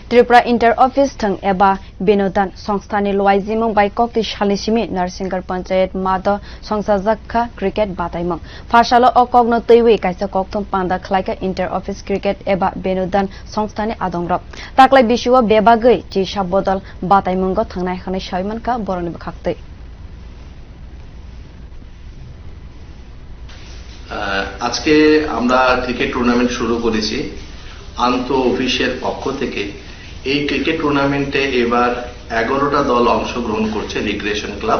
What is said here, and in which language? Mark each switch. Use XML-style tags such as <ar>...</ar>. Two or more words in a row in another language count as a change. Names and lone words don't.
<trp>Tripura Inter Office thwng eba binodan songstha luajimung by koktisal simi Narsingar panchayat maath chengsajakha cricket bataimung. Phasalo o twiwi kaisa kokthum panda khwlaikha Inter Office cricket eba binodan songstha adongrok. Takwlai bisi bebagwi bodol bataimungo thwngnai khane shaimanka boroni bakhaktei.</trp> <bn>আজকে আমরা ক্রিকেট টুর্নামেন্ট শুরু করেছি আন্তঃ অফিসের পক্ষ থেকে। এই ক্রিকেট টুর্নামেন্টে এবার 11টা দল অংশগ্রহণ করছে রিক্রিয়েশন ক্লাব।</bn>